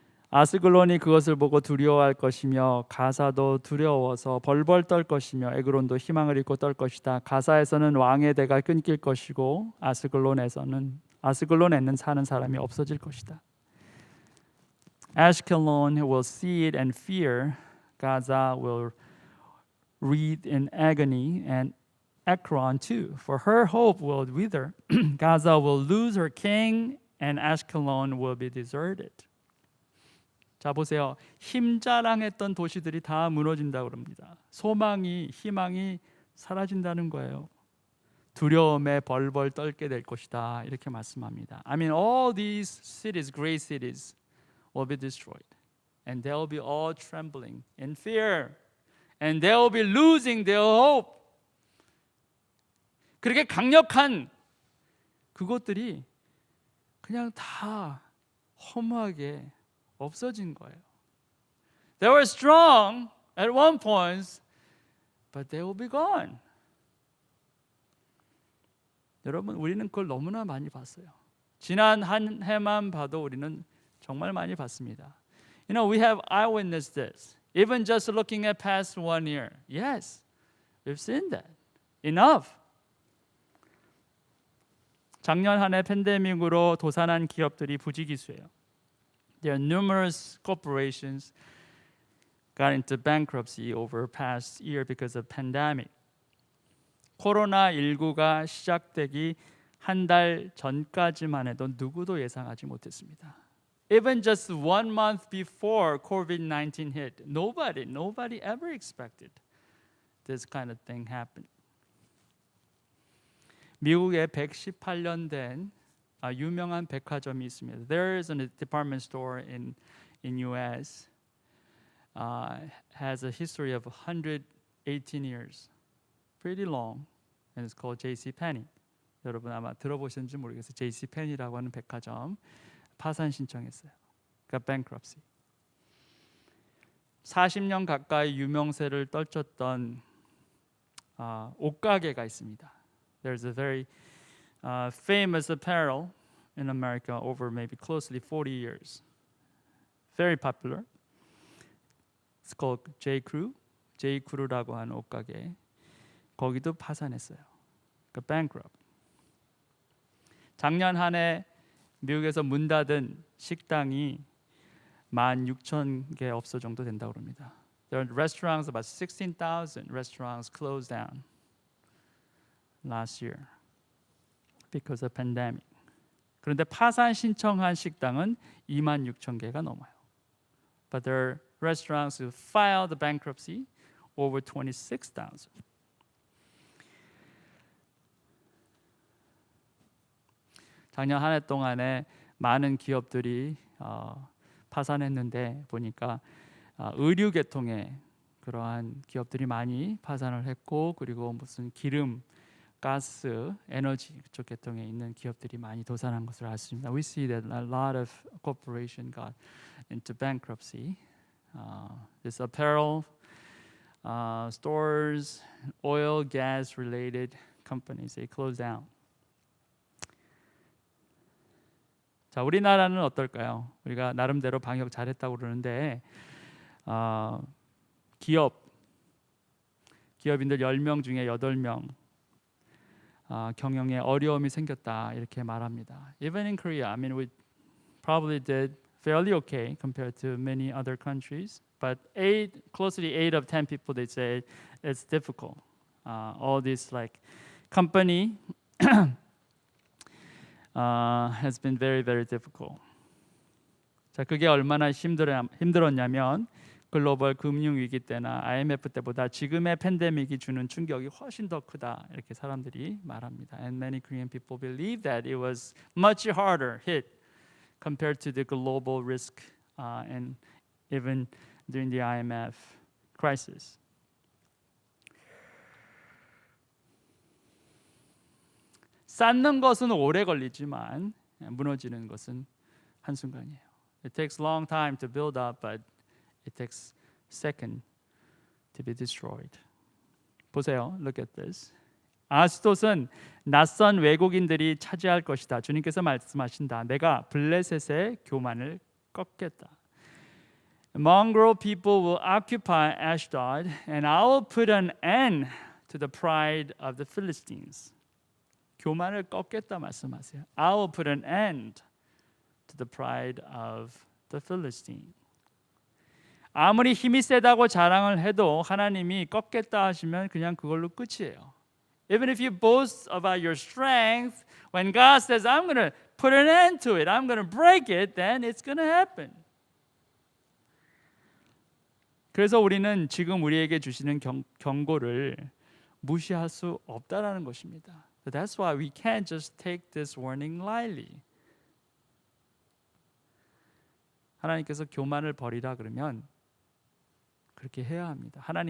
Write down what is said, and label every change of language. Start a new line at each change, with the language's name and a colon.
Korean: 아스글론이 그것을 보고 두려워할 것이며 가사도 두려워서 벌벌 떨 것이며 에그론도 희망을 잃고 떨 것이다. 가사에서는 왕의 대가 끊길 것이고 아스글론에는 사는 사람이 없어질 것이다.
English: Ashkelon will see it and fear. Gaza will writhe in agony, and Ekron too, for her hope will wither. Gaza will lose her king, and Ashkelon will be deserted.
Korean: 자 보세요. 힘자랑했던 도시들이 다 무너진다고 합니다. 소망이, 희망이 사라진다는 거예요. 두려움에 벌벌 떨게 될 것이다. 이렇게 말씀합니다.
English: I mean, all these cities, great cities, will be destroyed, and they will be all trembling in fear, and they will be losing their hope.
Korean: 그렇게 강력한 그것들이 그냥 다 허무하게 없어진 거예요.
English: They were strong at one point, but they will be gone.
Korean: 여러분, 우리는 그걸 너무나 많이 봤어요. 지난 한 해만 봐도 우리는 정말 많이 봤습니다.
English: You know, we have eyewitnessed this. Even just looking at past 1 year. Yes, we've seen that. Enough.
Korean: 작년 한 해 팬데믹으로 도산한 기업들이 부지기수예요.
English: There are numerous corporations got into bankruptcy over past year because of pandemic.
Korean: 코로나19가 시작되기 한 달 전까지만 해도 누구도 예상하지 못했습니다.
English: Even just 1 month before COVID-19 hit, nobody ever expected this kind of thing happen.
Korean: 미국에 118년 된 유명한 백화점이 있습니다.
English: There is a department store in US has a history of 118 years. Pretty long. And it's called JCPenney.
Korean: 여러분 아마 들어보셨는지 모르겠어요. JCPenney라고 하는 백화점 파산 신청했어요. 그러니까 bankruptcy. 40년 가까이 유명세를 떨쳤던 옷가게가 있습니다.
English: There's a very famous apparel in America over maybe closely 40 years. Very popular. It's called J.
Korean: Crew라고 하는 옷가게. 거기도 파산했어요. 그러니까 bankrupt. 작년 한 해 미국에서 문 닫은 식당이 16,000개 업소 정도 된다고 합니다.
English: There are restaurants, about 16,000 restaurants closed down last year because of pandemic.
Korean: 그런데 파산 신청한 식당은 26,000개가 넘어요.
English: But there are restaurants who filed bankruptcy over 26,000.
Korean: 작년 한 해 동안에 많은 기업들이 파산했는데 보니까 의류 계통의 그러한 기업들이 많이 파산을 했고 그리고 무슨 기름, 가스, 에너지 그쪽 계통에 있는 기업들이 많이 도산한 것을 알 수 있습니다.
English: We see that a lot of corporations got into bankruptcy. This apparel, stores, oil, gas related companies, they closed down.
Korean: 자, 우리나라는 어떨까요? 우리가 나름대로 방역 잘했다고 그러는데 기업인들 10명 중에 8명 경영에 어려움이 생겼다 이렇게 말합니다.
English: Even in Korea, I mean, we probably did fairly okay compared to many other countries. But closely 8 of 10 people, they say it's difficult. All this like company has been very, very difficult.
Korean: 자, 그게 얼마나 힘들었냐면 글로벌 금융 위기 때나 IMF 때보다 지금의 팬데믹이 주는 충격이 훨씬 더 크다 이렇게 사람들이 말합니다.
English: And many Korean people believe that it was much harder hit compared to the global risk and even during the IMF crisis.
Korean: 쌓는 것은 오래 걸리지만 무너지는 것은 한순간이에요.
English: It takes long time to build up, but it takes second to be destroyed.
Korean: 보세요.
English: Look at this.
Korean: 아스돗은 낯선 외국인들이 차지할 것이다. 주님께서 말씀하신다. 내가 블레셋의 교만을 꺾겠다.
English: Mongrel people will occupy Ashdod, and I will put an end to the pride of the Philistines.
Korean: 교만을 꺾겠다 말씀하세요.
English: I will put an end to the pride of the Philistines.
Korean: 아무리 힘이 세다고 자랑을 해도 하나님이 꺾겠다 하시면 그냥 그걸로 끝이에요.
English: Even if you boast about your strength, when God says, I'm going to put an end to it, I'm going to break it, then it's going to happen.
Korean: 그래서 우리는 지금 우리에게 주시는 경고를 무시할 수 없다라는 것입니다.
English: That's why we can't just take this warning lightly.
Korean: 하나님께서 교만을 버리라 그러면 그렇게 해야 합니다.